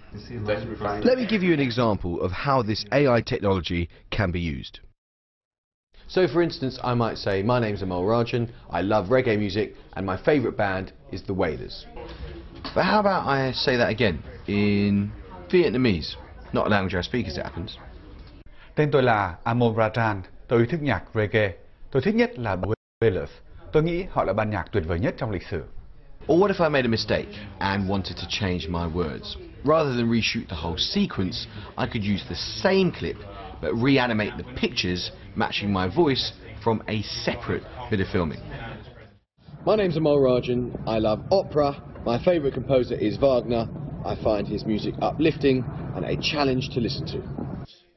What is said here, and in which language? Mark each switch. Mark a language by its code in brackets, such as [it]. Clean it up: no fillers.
[en] Let me give you an example of how this AI technology can be used. So for instance, I might say, my name's Amol Rajan, I love reggae music, and my favourite band is The Wailers. But how about I say that again, in Vietnamese, not a language I speak as it happens. [vi] Tên tôi là Amol Rajan, tôi thích nhạc reggae, tôi thích nhất là The Wailers. Tôi nghĩ họ là ban nhạc tuyệt vời nhất trong lịch sử. [en] Or what if I made a mistake and wanted to change my words? Rather than reshoot the whole sequence, I could use the same clip but reanimate the pictures matching my voice from a separate bit of filming. My name's Amol Rajan, I love opera, my favourite composer is Wagner, I find his music uplifting and a challenge to listen to.